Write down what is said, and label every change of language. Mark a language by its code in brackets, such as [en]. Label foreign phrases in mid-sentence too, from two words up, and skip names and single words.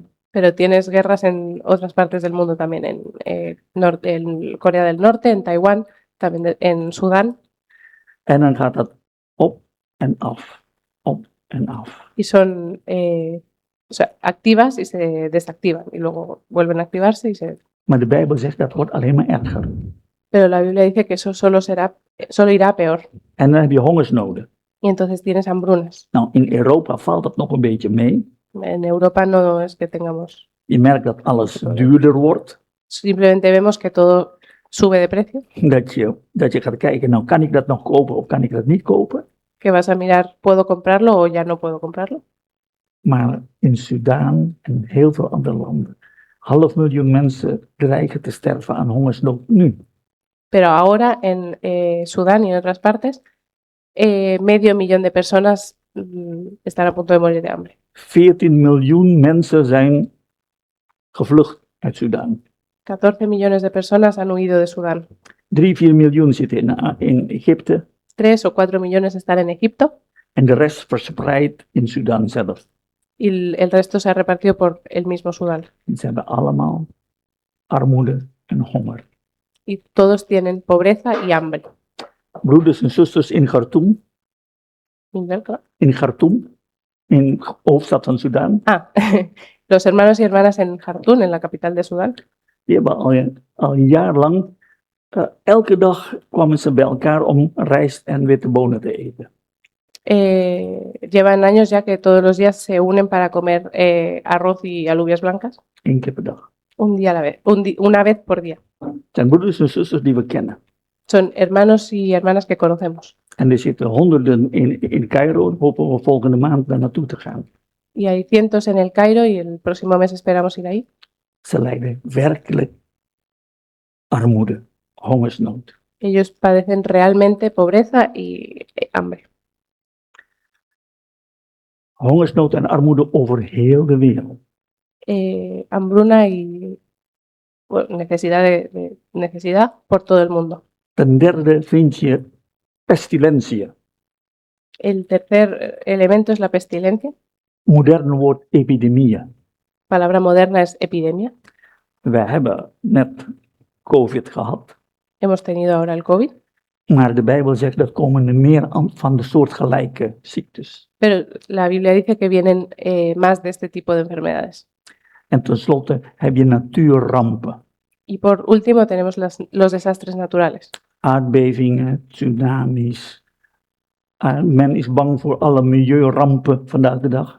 [es] Pero tienes guerras en otras partes del mundo también, en Corea del Norte, en Taiwán, también en Sudán, [nl] En dan gaat dat op en af, op en af. [es] y son o sea, activas y se desactivan, y luego vuelven a activarse y se... [nl] Maar de Bijbel zegt dat wordt alleen maar erger. [es] Pero la Biblia dice que eso solo irá a peor. [nl] En dan heb je hongersnoden. [es] Y entonces tienes hambrunas. [nl] Nou, in Europa valt dat nog een beetje mee. [es] En Europa no es que tengamos... [nl] Je merkt dat alles duurder wordt. [es] Simplemente vemos que todo sube de precio, [nl] Dat je gaat kijken, nou kan ik dat nog kopen of kan ik dat niet kopen? [es] que vas a mirar, ¿puedo comprarlo o ya no puedo comprarlo? [nl] Maar in Sudaan en heel veel andere landen, 500.000 mensen dreigen te sterven aan hongersnood nu. [es] Pero ahora en Sudán y en otras partes, 500.000 de personas están a punto de morir de hambre. [nl] 14 miljoen mensen zijn gevlucht uit Sudaan. [es] 14 millones de personas han huido de Sudán. [nl] 3-4 miljoen zitten in Egypte [es] 3 o 4 millones están en Egipto [nl] en de rest verspreid in Sudaan zelf. [es] y el resto se ha repartido por el mismo Sudán. [nl] En ze hebben allemaal armoede en honger. [es] Y todos tienen pobreza y hambre. [nl] Broeders en zusters in Khartoum, in hoofdstad van Sudaan, [es] Los hermanos y hermanas en Jartún, en la capital de Sudán, [nl] die hebben al een jaar lang, elke dag kwamen ze bij elkaar om rijst en witte bonen te eten. [es] llevan años ya que todos los días se unen para comer arroz y alubias blancas, [nl] 1 keer per dag. [es] un día a la vez, una vez por día. [nl] Het zijn broeders en zusters die we kennen. [es] Son hermanos y hermanas que conocemos. [nl] En er zitten honderden in Cairo, hopen we volgende maand daar naartoe te gaan. [es] Y hay cientos en el Cairo y el próximo mes esperamos ir ahí. [nl] Ze lijden werkelijk armoede, hongersnood. [es] Ellos padecen realmente pobreza y hambre. [nl] Hongersnood en armoede over heel de wereld. [es] Hambruna y bueno, necesidad por todo el mundo. [nl] Ten derde vind je pestilentie. [es] El tercer elemento es la pestilencia. [nl] Modern woord epidemie. [es] Palabra moderna es epidemia. [nl] We hebben net COVID gehad. [es] Hemos tenido ahora el COVID. [nl] Maar de Bijbel zegt dat komen er meer van de soortgelijke ziektes. [es] Pero la Biblia dice que vienen más de este tipo de enfermedades. [nl] En tenslotte heb je natuurrampen. [es] Y por último tenemos los desastres naturales. [nl] Aardbevingen, tsunamis. Men is bang voor alle milieurampen vandaag de dag.